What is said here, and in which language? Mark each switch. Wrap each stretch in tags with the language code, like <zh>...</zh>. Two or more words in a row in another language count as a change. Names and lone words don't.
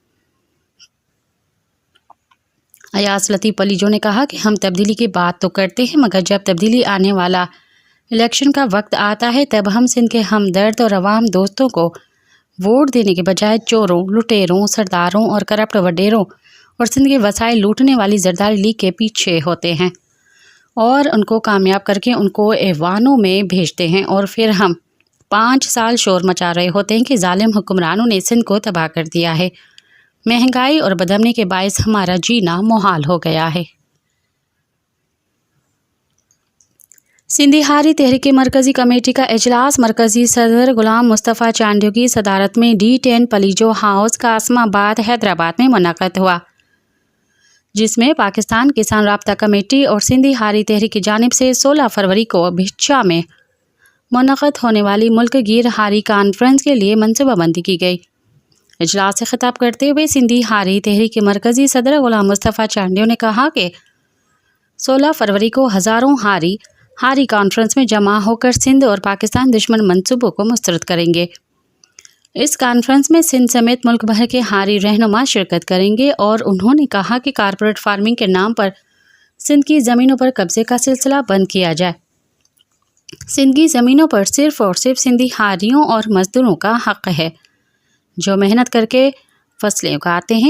<ur>ایاز لطیف پلیجو نے کہا کہ ہم تبدیلی کی بات تو کرتے ہیں، مگر جب تبدیلی آنے والا الیکشن کا وقت آتا ہے تب ہم سندھ کے ہمدرد اور عوام دوستوں کو ووٹ دینے کے بجائے چوروں، لٹیروں، سرداروں اور کرپٹ وڈیروں اور سندھ کے وسائل لوٹنے والی زرداری لیگ کے پیچھے ہوتے ہیں اور ان کو کامیاب کر کے ان کو ایوانوں میں بھیجتے ہیں. اور پھر ہم 5 سال شور مچا رہے ہوتے ہیں کہ ظالم حکمرانوں نے سندھ کو تباہ کر دیا ہے. مہنگائی اور بدامنی کے باعث ہمارا جینا محال ہو گیا ہے. سندھی ہاری تحریک مرکزی کمیٹی کا اجلاس مرکزی صدر غلام مصطفیٰ چانڈیو کی صدارت میں D10 پلیجو ہاؤس قاسم آباد حیدرآباد میں منعقد ہوا، جس میں پاکستان کسان رابطہ کمیٹی اور سندھی ہاری تحریک کی جانب سے 16 فروری کو بھکشا میں منعقد ہونے والی ملک گیر ہاری کانفرنس کے لیے منصوبہ بندی کی گئی. اجلاس سے خطاب کرتے ہوئے سندھی ہاری تحریک کے مرکزی صدر غلام مصطفیٰ چانڈیو نے کہا کہ 16 فروری کو ہزاروں ہاری کانفرنس میں جمع ہو کر سندھ اور پاکستان دشمن منصوبوں کو مسترد کریں گے. اس کانفرنس میں سندھ سمیت ملک بھر کے حاری رہنما شرکت کریں گے اور انہوں نے کہا کہ کارپوریٹ فارمنگ کے نام پر سندھ کی زمینوں پر قبضے کا سلسلہ بند کیا جائے۔ سندھ کی زمینوں پر صرف اور صرف سندھی حاریوں اور مزدوروں کا حق ہے جو محنت کر کے فصلیں اگاتے ہیں۔</ur>